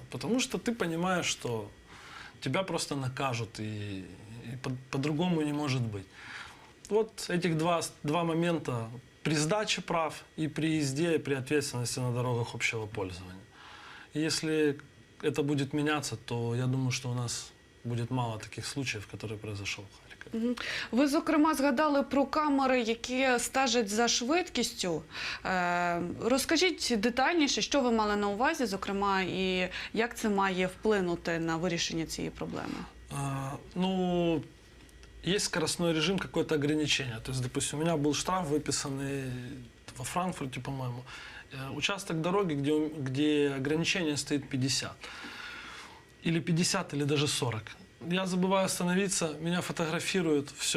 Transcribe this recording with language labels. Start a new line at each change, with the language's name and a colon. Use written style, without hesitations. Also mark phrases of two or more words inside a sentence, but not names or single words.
Russian: Потому что ты понимаешь, что тебя просто накажут, и по-другому не может быть. Вот этих два момента при сдаче прав и при езде, и при ответственности на дорогах общего пользования. И если это будет меняться, то я думаю, что у нас будет мало таких случаев, которые произошел в Харькове.
Ukrainian: Ви, зокрема, згадали про камери, які стежать за швидкістю. Розкажіть детальніше, що ви мали на увазі, зокрема, і як це має вплинути на вирішення цієї проблеми?
Russian: Есть скоростной режим, какое-то ограничение. То есть, допустим, у меня был штраф, выписанный во Франкфурте, по-моему. Участок дороги, где ограничение стоит 50. Или 50, или даже 40. Я забываю остановиться, меня фотографируют, все.